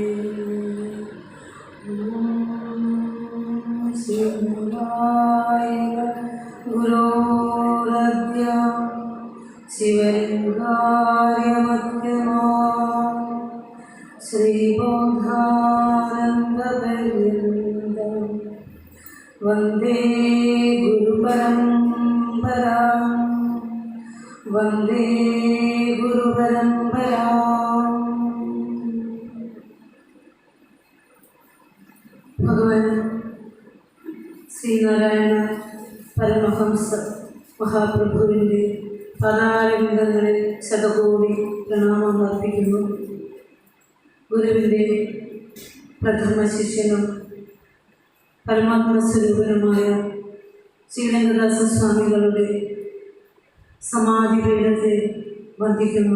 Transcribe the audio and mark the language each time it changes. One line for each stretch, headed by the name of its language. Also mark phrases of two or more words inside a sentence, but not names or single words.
Sanskrit: शिवाय गुरोरद्य शिवलिङ्गाय मध्यमा श्रीबोधानन्दपर्यन्तं वन्दे गुरुपरम्परां वन्दे गुरुपरम्परां।
Malayalam: भगवान ശ്രീനാരായണ പരമഹംസ മഹാപ്രഭുവിൻ്റെ പദാരവിന്ദങ്ങളിൽ ശതകോടി പ്രണാമം അർപ്പിക്കുന്നു. ഗുരുവിൻ്റെ പ്രഥമ ശിഷ്യനും പരമാത്മസ്വരൂപനുമായ ശ്രീരംഗദാസ സ്വാമികളുടെ സമാധി പീഠത്തെ വന്ദിക്കുന്നു.